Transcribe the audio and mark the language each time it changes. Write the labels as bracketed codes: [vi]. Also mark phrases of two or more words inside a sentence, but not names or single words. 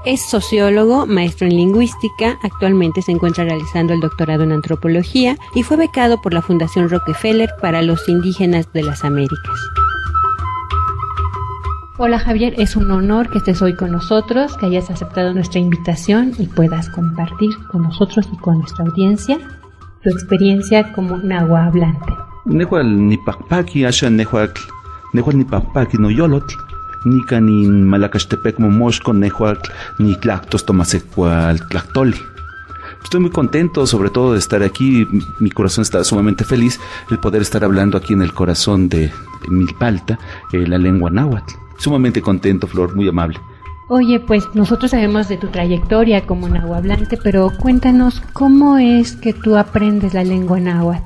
[es] Es sociólogo, maestro en lingüística, actualmente se encuentra realizando el doctorado en antropología y fue becado por la Fundación Rockefeller para los indígenas de las Américas. Hola Javier, es un honor que estés hoy con nosotros, que hayas aceptado nuestra invitación y puedas compartir con nosotros y con nuestra audiencia tu experiencia como nahuablante. [nah] Nehual ni pakpaki asha nehual ni pakpaki no yolotl, nika ni Malacastepec momoshko nehual ni tlactos tomasecual tlactoli. [es] Estoy muy contento, sobre todo, de estar aquí. Mi corazón está sumamente feliz el poder estar hablando aquí en el corazón de Milpa Alta, la lengua náhuatl. Sumamente contento, Flor, muy amable. Oye, pues nosotros sabemos de tu trayectoria como nahuablante, pero cuéntanos, ¿cómo es que tú aprendes la lengua náhuatl?